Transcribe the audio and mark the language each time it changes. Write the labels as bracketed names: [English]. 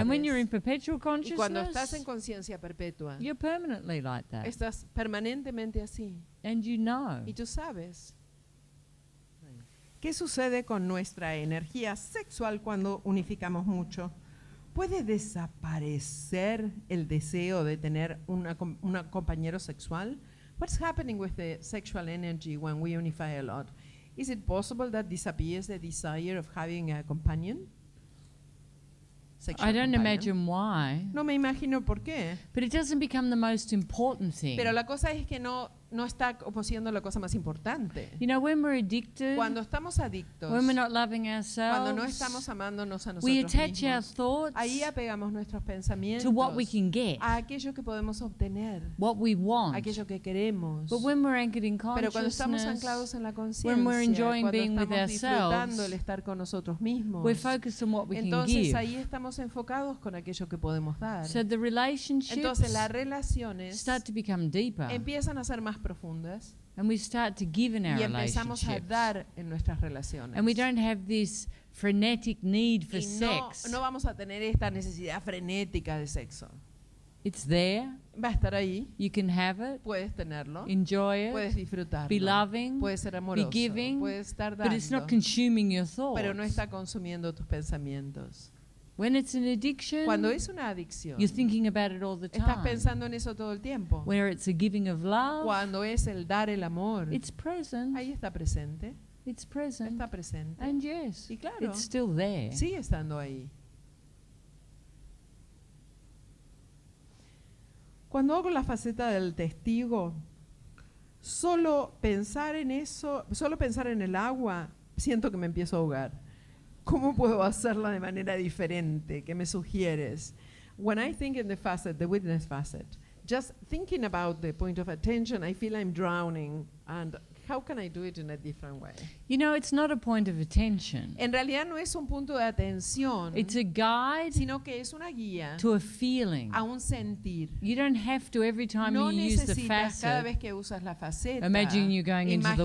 [English] And when you're in perpetual [Spanish] Y cuando estás en [English] consciousness, [Spanish] conciencia perpetua, [English] you're permanently like that. [Spanish] estás permanentemente así. [English] And you know. [Spanish] Y tú sabes. ¿Qué sucede con nuestra energía sexual cuando unificamos mucho? ¿Puede desaparecer el deseo de tener un compañero sexual? [English] What's happening with the sexual energy when we unify a lot? Is it possible that disappears the desire of having a companion? I don't imagine why. [Spanish] No me imagino por qué. [English] But it doesn't become the most important thing. [Spanish] Pero la cosa es que no está como siendo la cosa más importante. [English] You know, when we're addicted, [Spanish] Cuando estamos adictos, [English] when we're not loving [Spanish] cuando no [English] ourselves, [Spanish] estamos amándonos a nosotros [English] we attach our [Spanish] mismos, [English] thoughts [Spanish] ahí apegamos nuestros pensamientos [English] to what we can get, [Spanish] a aquello que podemos obtener, [English] what we want. [Spanish] aquello que queremos. [English] But when we're anchored in [Spanish] Pero cuando estamos [English] consciousness, [Spanish] anclados en la conciencia, [English] when we're enjoying [Spanish] cuando [English] being with [Spanish] estamos disfrutando [English] ourselves, [Spanish] el estar con nosotros mismos, [English] we're focused on what we can [Spanish] entonces [English] give. [Spanish] ahí estamos enfocados con aquello que podemos dar. [English] So the relationships [Spanish] Entonces las relaciones [English] start to become deeper, [Spanish] empiezan a ser más profundas [English] and we start to give in our [Spanish] y empezamos a [English] relationships. [Spanish] dar en nuestras relaciones. [English] And we don't have this frenetic need for [Spanish] Y [English] sex. [Spanish] no vamos a tener esta necesidad frenética de sexo. [English] It's there. [Spanish] Va a estar ahí, [English] You can have it, [Spanish] puedes tenerlo, [English] enjoy [Spanish] puedes [English] it, [Spanish] disfrutarlo, [English] be loving, [Spanish] puedes ser [English] be [Spanish] amoroso, [English] giving, [Spanish] puedes estar [English] but it's not [Spanish] dando, [English] consuming your thoughts. [Spanish] pero no está consumiendo tus pensamientos. [English] When it's an addiction, [Spanish] Cuando es una adicción, [English] you're thinking about it all the [Spanish] estás [English] time. [Spanish] pensando en eso todo el tiempo. [English] Where it's a giving of love, [Spanish] Cuando es el dar el amor, [English] it's present. [Spanish] ahí está presente, [English] It's present. [Spanish] está presente, [English] And yes, [Spanish] y claro, [English] it's still there. [Spanish] sigue estando ahí. Cuando hago la faceta del testigo, solo pensar en eso, solo pensar en el agua, siento que me empiezo a ahogar. ¿Cómo puedo hacerla de manera diferente? ¿Qué me sugieres? [English] When I think in the facet, the witness facet, just thinking about the point of attention, I feel I'm drowning. And how can I do it in a different way? You know, it's not a point of attention. [Spanish] En realidad no es un punto de atención, [English] It's a guide [Spanish] sino que es una guía [English] to a feeling. [Spanish] a un sentir. [English] You don't have to every time [Spanish] No [English] you use the [Spanish] necesitas cada [English] facet. [Spanish] vez que usas la faceta [English] Imagine you going into the